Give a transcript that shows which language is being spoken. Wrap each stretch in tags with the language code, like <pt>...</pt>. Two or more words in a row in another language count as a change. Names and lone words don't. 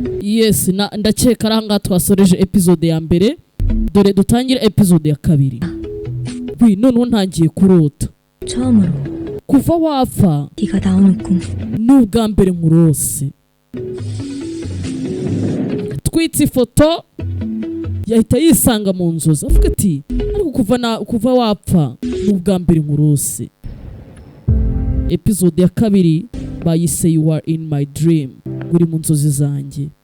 <rw>Yes, ndakeka ari ahangaha twasoreje episode ya mbere, dore dutangira episode ya kabiri. Noneho ntangiye kurota</rw> <ko>처음으로</ko> <rw>kuva wapfa</rw> <ko>네가 나오는 꿈.</ko> <rw>n'ubwa mbere nkurose. Twitse ifoto yahita yisanga mu nzozi avuga ati ariko kuva wapfa n'ubwa mbere nkurose. Episode ya kabiri bayise You Are In My Dream, uri mu nzozi zanjye.</rw>